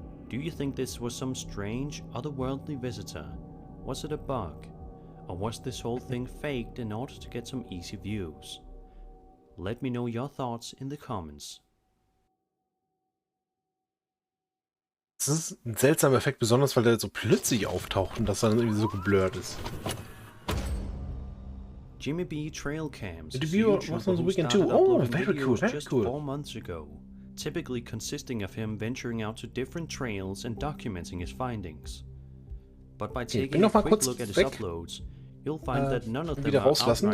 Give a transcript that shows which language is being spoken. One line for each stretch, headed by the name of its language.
English: Do you think this was some strange, otherworldly visitor? Was it a bug? Or was this whole thing faked in order to get some easy views? Let me know your thoughts in the comments.
German: Das ist ein seltsamer Effekt, besonders weil der so plötzlich auftaucht und das dann irgendwie so geblurrt ist.
English: Jimmy B trail cams. The viewer was on the weekend too. Oh, very cool, very cool. 4 months ago, typically consisting of him venturing out to different trails and documenting his findings. But by taking a quick look at his uploads, you'll find that none of them are outright